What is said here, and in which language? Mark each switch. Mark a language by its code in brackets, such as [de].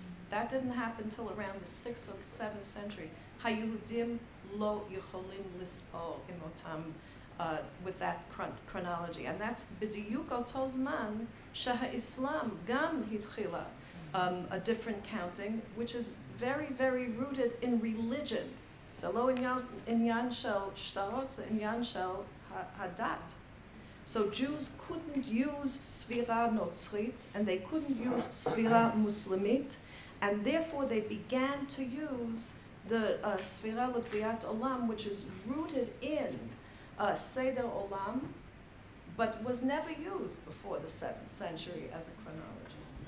[en] That didn't happen till around the 6th or 7th century. [he] היהודים לא יכולים לספור עם אותם [en] with that chronology. And that's [he] בדיוק אותו זמן שהאסלאם גם התחילה [en] a different counting, which is very, very rooted in religion. [he] זה לא עניין של שטרות, זה עניין של הדת. [en] So Jews couldn't use [he] ספירה נוצרית, [en] and they couldn't use [he] ספירה מוסלמית, [en] and therefore they began to use the [he] ספירה לבריאת עולם, [en] which is rooted in [he] סדר עולם, [en] but was never used before the 7th century as a chronology.